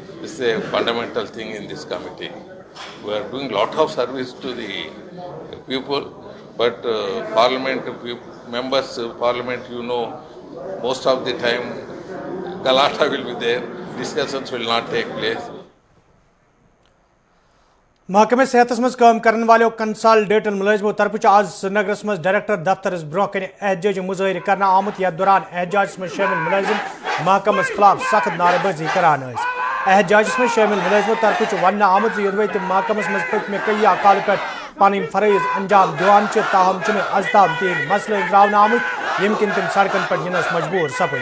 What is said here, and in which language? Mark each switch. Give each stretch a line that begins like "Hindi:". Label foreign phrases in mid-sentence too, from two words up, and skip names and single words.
English: This is a fundamental thing in this committee. We are doing lot of service to the people, but parliament members, parliament, most of the time galata will be there, discussions will not take place.
Kashmiri: महकमे सेहत मज
Urdu: کام کرنے والوں
Kashmiri: कंसल्टेंट मुलाजमों तरफ आज श्रीनगर मज डायरेक्टर दफ्तर ब्रोह कन एहतजाज मुजाहिर करना आमुत यथ दौरान एहतजाज
Urdu: میں شامل
Kashmiri: मुलाजिम महकमस खिलाफ सख्त नारेबाजी करान। एहतजाज
Urdu: میں شامل
Kashmiri: मुलाजमों तरफ वन आमुत योदवे तम महकमस मज पत्म कई अकाल पे पन फरज अंजाम दिवान ताहम अजताब तीन मसले रावन आमुत यम किन तम सड़कन पर जिनस मजबूर सपद।